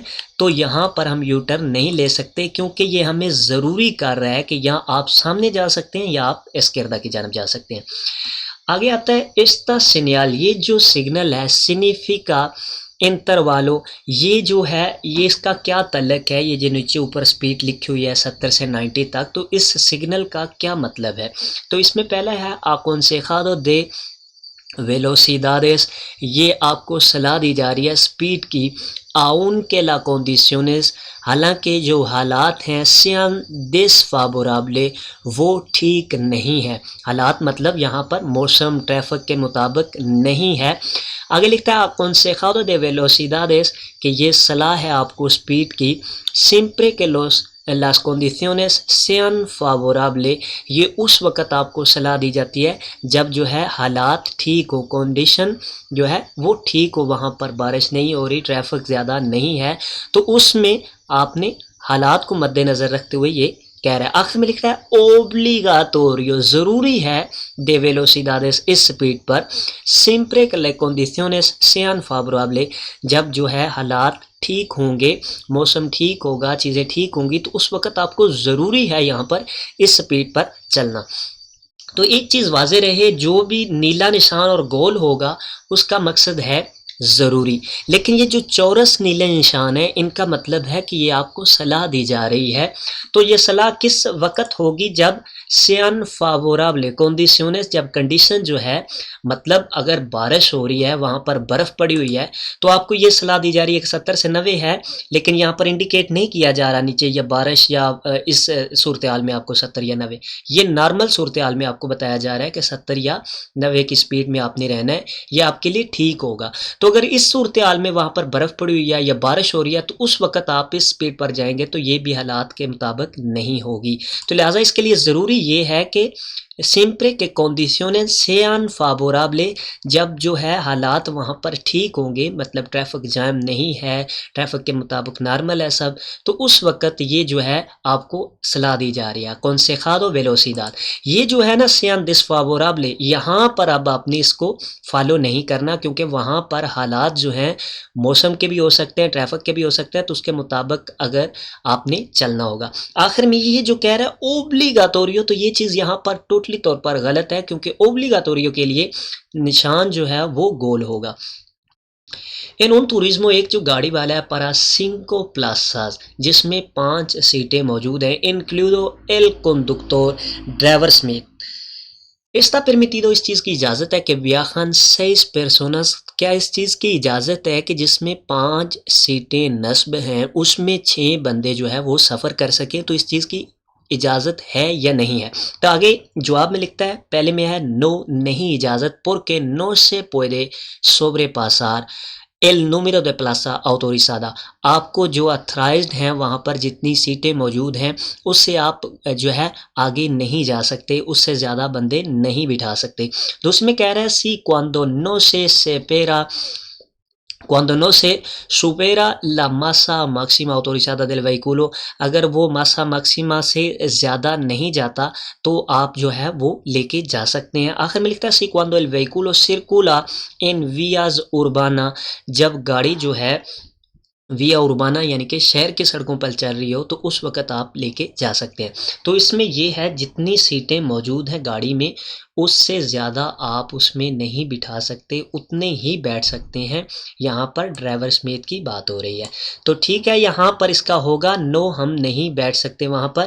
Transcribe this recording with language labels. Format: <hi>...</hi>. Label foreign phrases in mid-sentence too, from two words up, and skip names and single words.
<ur>تو یہاں پر ہم یو ٹرن نہیں لے سکتے، کیونکہ یہ ہمیں ضروری کر رہا ہے کہ یہاں آپ سامنے جا سکتے ہیں یا آپ اسکیردہ کی جانب جا سکتے ہیں۔ آگے آتا ہے</ur> <es>esta señal,</es> <ur>یہ جو سگنل ہے،</ur> <es>significa intervalo,</es> <ur>یہ جو ہے یہ اس کا کیا تعلق ہے؟ یہ جو نیچے اوپر سپیڈ لکھی ہوئی ہے 70 سے 90 تک، تو اس سگنل کا کیا مطلب ہے؟ تو اس میں پہلا ہے</ur> <es>aconsejado de velocidades،</es> <ur>یہ آپ کو صلاح دی جا رہی ہے سپیڈ کی</ur> <es>aunque las condiciones</es> <ur>حالانکہ جو حالات ہیں</ur> <es>sean desfavorables</es> <ur>وہ ٹھیک نہیں ہے. حالات مطلب یہاں پر موسم ٹریفک کے مطابق نہیں ہے. آگے لکھتا ہے</ur> <es>aconsejado de velocidades</es> <ur>کہ یہ صلاح ہے آپ کو سپیڈ کی</ur> <es>siempre que las condiciones sean favorables</es> <ur>یہ اس وقت آپ کو صلاح دی جاتی ہے جب جو ہے حالات ٹھیک ہو, کنڈیشن جو ہے وہ ٹھیک ہو, وہاں پر بارش نہیں ہو رہی, ٹریفک زیادہ نہیں ہے, تو اس میں آپ نے حالات کو مد نظر رکھتے ہوئے یہ کہہ رہا ہے. آخر میں لکھ رہا ہے obligatorio ضروری ہے</ur> <es>de velocidades</es> <ur>اس سپیڈ پر</ur> <es>siempre que las condiciones sean favorables</es> <ur>جب جو ہے حالات ٹھیک ہوں گے, موسم ٹھیک ہوگا, چیزیں ٹھیک ہوں گی, تو اس وقت آپ کو ضروری ہے یہاں پر اس سپیڈ پر چلنا. تو ایک چیز واضح رہے, جو بھی نیلا نشان اور گول ہوگا اس کا مقصد ہے ضروری, لیکن یہ جو چورس نیلے نشان ہیں ان کا مطلب ہے کہ یہ آپ کو صلاح دی جا رہی ہے. تو یہ صلاح کس وقت ہوگی؟ جب</ur> <es>sean favorable condiciones</es> <ur>جب کنڈیشن جو ہے مطلب اگر بارش ہو رہی ہے, وہاں پر برف پڑی ہوئی ہے, تو آپ کو یہ صلاح دی جا رہی ہے کہ 70 سے 90 ہے, لیکن یہاں پر انڈیکیٹ نہیں کیا جا رہا نیچے یا بارش یا اس صورتحال میں آپ کو 70 یا 90, یہ نارمل صورتحال میں آپ کو بتایا جا رہا ہے کہ 70 یا 90 کی سپیڈ میں آپ نے رہنا ہے, یہ آپ کے لیے ٹھیک ہوگا. تو اگر اس صورتحال میں وہاں پر برف پڑی ہوئی ہے یا بارش ہو رہی ہے تو اس وقت آپ اس سپیڈ پر جائیں گے تو یہ بھی حالات کے مطابق نہیں ہوگی. تو لہٰذا اس کے لیے ضروری یہ ہے کہ</ur> <es>siempre que condiciones sean favorables</es> <ur>جب جو ہے حالات وہاں پر ٹھیک ہوں گے, مطلب ٹریفک جام نہیں ہے, ٹریفک کے مطابق نارمل ہے سب, تو اس وقت یہ جو ہے آپ کو صلاح دی جا رہی ہے</ur> <es>aconsejado velocidad.</es> <ur>یہ جو ہے نا</ur> <es>sean desfavorables</es> <ur>یہاں پر اب آپ نے اس کو فالو نہیں کرنا, کیونکہ وہاں پر حالات جو ہیں موسم کے بھی ہو سکتے ہیں, ٹریفک کے بھی ہو سکتے ہیں, تو اس کے مطابق اگر آپ نے چلنا ہوگا. آخر میں یہ جو کہہ رہا ہے اوبلیگاتوریو, تو یہ چیز یہاں پر ٹوٹلی طور پر غلط ہے, کیونکہ اوبلیگاتوریو کے لیے نشان جو ہے وہ گول ہوگا.</ur> <es>en un turismo</es> <ur>ایک جو گاڑی والا ہے</ur> <es>para cinco plazas</es> <ur>جس میں 5 سیٹیں موجود ہیں,</ur> <es>incluido el conductor</es> <ur>ڈرائیور سمیت.</ur> <es>Está permitido</es> <ur>اس چیز کی اجازت ہے کہ</ur> <es>viajan 6 personas</es> <ur>کیا اس چیز کی اجازت ہے کہ جس میں 5 سیٹیں نصب ہیں اس میں 6 بندے جو ہے وہ سفر کر سکیں, تو اس چیز کی اجازت ہے یا نہیں ہے؟ تو آگے جواب میں لکھتا ہے, پہلے میں ہے نو نہیں اجازت,</ur> <es>porque no se puede sobrepasar el número de plaza autorizada.</es> <ur>آپ کو جو اتھرائزڈ ہیں وہاں پر جتنی سیٹیں موجود ہیں اس سے آپ جو ہے آگے نہیں جا سکتے, اس سے زیادہ بندے نہیں بٹھا سکتے. تو اس میں کہہ رہا ہے سی</ur> <es>cuando no se supera la masa máxima autorizada del vehículo</es> <ur>اگر وہ</ur> <es>masa máxima</es> <ur>سے زیادہ نہیں جاتا تو آپ جو ہے وہ لے کے جا سکتے ہیں. آخر میں لکھتا ہے سی</ur> <es>cuando el vehículo circula en vías urbanas</es> <ur>جب گاڑی جو ہے</ur> <es>vía urbana</es> <ur>یعنی کہ شہر کی سڑکوں پر چل رہی ہو تو اس وقت آپ لے کے جا سکتے ہیں. تو اس میں یہ ہے جتنی سیٹیں موجود ہیں گاڑی میں اس سے زیادہ آپ اس میں نہیں بٹھا سکتے, اتنے ہی بیٹھ سکتے ہیں. یہاں پر ڈرائیور سمیت کی بات ہو رہی ہے, تو ٹھیک ہے یہاں پر اس کا ہوگا نو, ہم نہیں بیٹھ سکتے وہاں پر.</ur>